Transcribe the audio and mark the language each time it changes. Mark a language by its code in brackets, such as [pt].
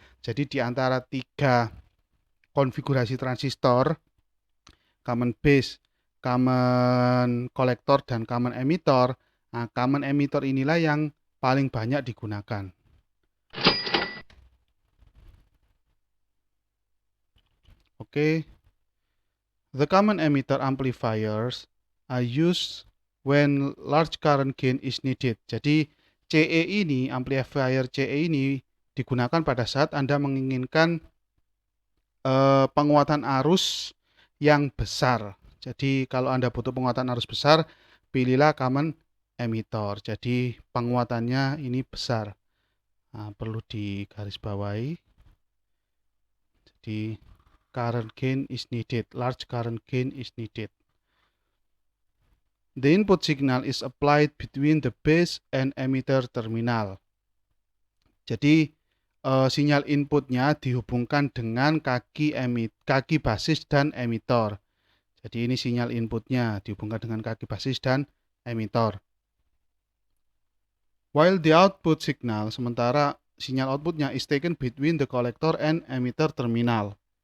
[id] Jadi di antara tiga konfigurasi transistor, common base, common collector, dan common emitter, nah common emitter inilah yang paling banyak digunakan. Oke. [en] The common emitter amplifiers are used when large current gain is needed. [id] Jadi CE ini, amplifier CE ini digunakan pada saat Anda menginginkan penguatan arus yang besar. Jadi kalau Anda butuh penguatan arus besar, pilihlah common emitter. Jadi penguatannya ini besar. Nah, perlu digarisbawahi. Jadi [en] current gain is needed, large current gain is needed. The input signal is applied between the base and emitter terminal. [id] Jadi sinyal inputnya dihubungkan dengan kaki basis dan emitter. Jadi ini sinyal inputnya dihubungkan dengan kaki basis dan emitter. [en] While the output signal, [id] sementara sinyal outputnya [en] is taken between the collector and emitter terminal.